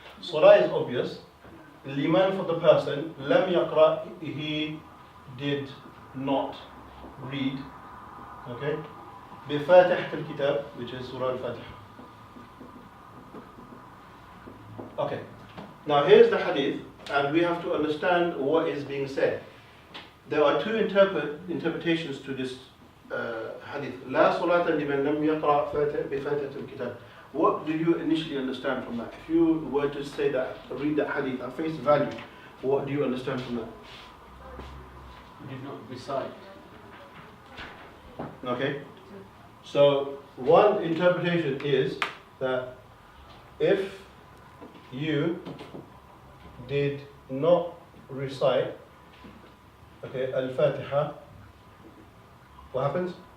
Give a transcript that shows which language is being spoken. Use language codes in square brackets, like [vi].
[en] Salah is obvious. Liman for the person, lam yaqra, he did not read, okay, [ar] بفاتحة الكتاب, [en] which is Surah Al Fatihah. Okay, now here's the hadith, and we have to understand what is being said. There are two interpretations to this hadith. [ar] لا صلاة لمن لم يقرأ بفاتحة الكتاب. [en] What do you initially understand from that? If you were to say that, read that hadith at face value, what do you understand from that? You did not recite. Okay, so one interpretation is that if you did not recite, okay, Al-Fatiha, what happens?